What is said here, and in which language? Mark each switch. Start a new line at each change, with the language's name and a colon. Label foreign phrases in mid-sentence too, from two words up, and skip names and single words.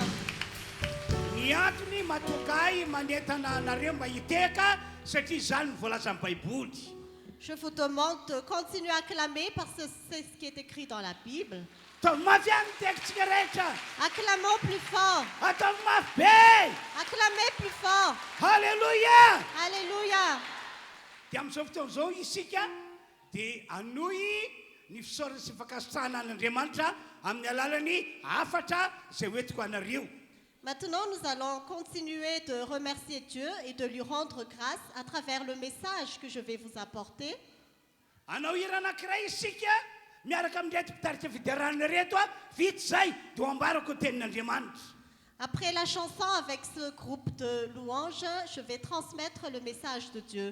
Malagasy: Ny antony matokay manentana anareo mba hiteka satria zany voalaza amin'ny Baiboly.
French: Je vous demande de continuer à acclamer parce que c'est ce qui est écrit dans la Bible.
Malagasy: Ataovy mafy any tekintsika rehetra.
French: Acclamons plus fort.
Malagasy: Ataovy mafy be.
French: Acclamez plus fort.
Malagasy: Halleluja.
French: Alléluia.
Malagasy: Dia amin'izao fotoan'izao isika dia anoy ny fisaorana sy fakasana an'Andriamanitra amin'ny alalany afatra izay hoentiko anareo.
French: Maintenant, nous allons continuer de remercier Dieu et de lui rendre grâce à travers le message que je vais vous apporter.
Malagasy: Anao hira anankiray isika miaraka amin'reto mpitarika fidarana reto vita zay dia ambarako tenin'Andriamanitra.
French: Après la chanson avec ce groupe de louanges, je vais transmettre le message de Dieu.